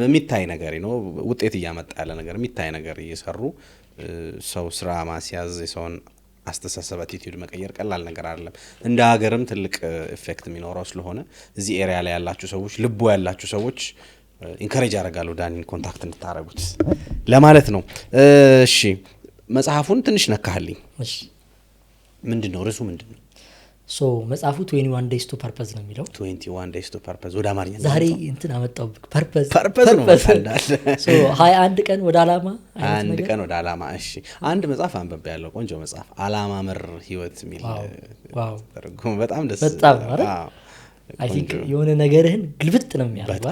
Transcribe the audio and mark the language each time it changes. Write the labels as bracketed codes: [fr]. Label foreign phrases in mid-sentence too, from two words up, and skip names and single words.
[am] የሚታይ ነገር ነው፣ ውጤት እያመጣ ያለ ነገር የሚታይ ነገር እየሰሩ ሰው ስራ ማስያዝ የሰውን አስተሳሰብ አቲቲዩድ መቀየር ቀላል ነገር አይደለም። እንደ ሀገርም ትልቅ ኢፌክት የሚኖረው ስለሆነ እዚህ ኤሪያ ላይ ያላችሁ ሰዎች፣ ልቦ ያላችሁ ሰዎች ኢንከሬጅ ያደርጋሉ ዳኒን ኮንታክት እንድታረጉት ለማለት ነው። እሺ መጽሐፉን ትንሽ ነካህልኝ። እሺ ምንድነው ርዕሱ ምንድነው? ሶ መጽሐፉ [en] 21 days to purpose [am] ነው የሚለው። [en] 21 days to purpose [am] ወደ አማርኛ ዛሬ እንትን አመጣው ፐርፐዝ ነው ማለት ሶ 21 ቀን ወደ አላማ 21 ቀን ወደ አላማ። እሺ አንድ መጽሐፍ አንብቤ ያለው ቆንጆ መጽሐፍ አላማ መር ህይወት የሚል ተርጉም በጣም ደስ በጣም ማለት [en] I think [am] የሆነ ነገርህን ግልብጥ ነው የሚያደርገው።